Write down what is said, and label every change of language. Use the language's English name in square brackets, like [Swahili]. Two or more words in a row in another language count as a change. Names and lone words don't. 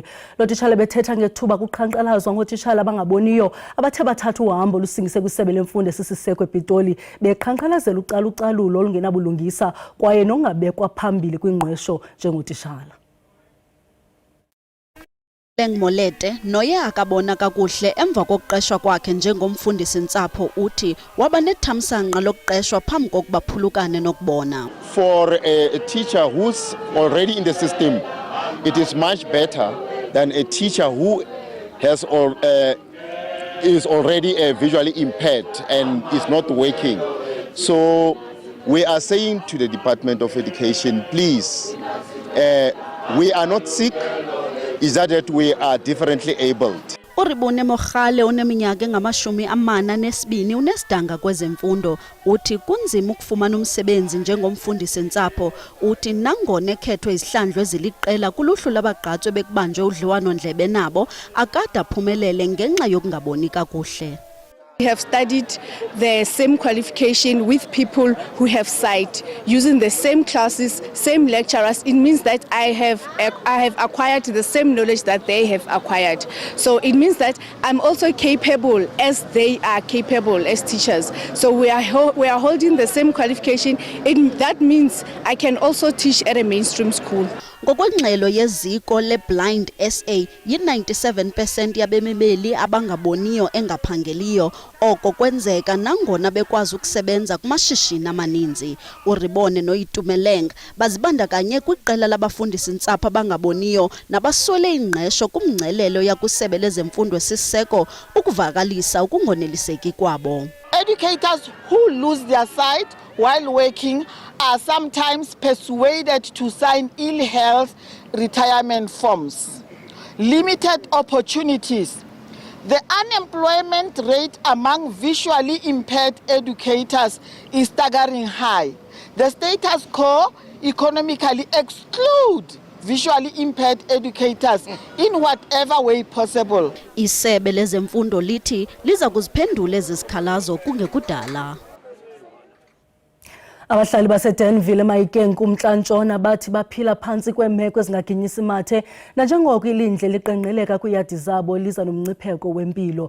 [Xhosa] Lo titshala bethetha ngethuba kuqhankqalazwa ngotitshala abangaboniyo abathe bathatha uhambo lusingise kwisebe lemfundo esisiseko ePitoli beqhankqalazela ucalucalulo olungenabulungisa kwaye nongabekwa phambili kwingqesho njengotitshala. Molete noye akabona kakuhle emva kokuqeshwa kwakhe njengomfundisi-ntsapho uthi waba nethamsanqa lokuqeshwa phambi kokuba phulukane nokubona. [English] For a teacher who's already in the system, it is much better than a teacher who has is already visually impaired and is not working. So we are saying to the Department of Education, please, we are not sick. Is that we are differently abled. [Xhosa] Uribone Mogale oneminyaka engama-42 unesidanga kwezemfundo uthi kunzima ukufumana umsebenzi njengomfundisi-ntsapho uthi nangona ekhethwe izihlandlo eziliqela kuluhlu labagqatswe bekubanjwe udliwano-ndlebe nabo akade aphumelele ngenxa yokungaboni kakuhle. [English] We have studied the same qualification with people who have sight, using the same classes, same lecturers. It means that I have acquired the same knowledge that they have acquired. So it means that I'm also capable as they are capable as teachers. So we are holding the same qualification. That means I can also teach at a mainstream school. [Xhosa] Ngokwengxelo yeziko leBlind SA, yi-97% yabemibeli abangaboniyo engaphangeliyo. Oko kwenzeka nangona bekwazi ukusebenza kumashishini amaninzi. Uribone noYitumeleng bazibandakanye kwiqela labafundisi-ntsapho abangaboniyo nabaswele ingqesho kumngcelelo yakwisebe lezemfundo esiseko ukuvakalisa ukungoneliseki kwabo. [English] Educators who lose their sight while working are sometimes persuaded to sign ill health retirement forms. Limited opportunities. The unemployment rate among visually impaired educators is staggering high. The status quo economically exclude visually impaired educators in whatever way possible. [Xhosa] Isebe lezemfundo lithi liza kuziphendula ezi zikhalazo kungekudala. Abahlali baseDenville eMahikeng kumntla-ntshona bathi baphila phantsi kweemeko ezingaginyisi mathe nanjengoko ilindle liqengqeleka kwiiyadi zabo liza nomngcipheko wempilo.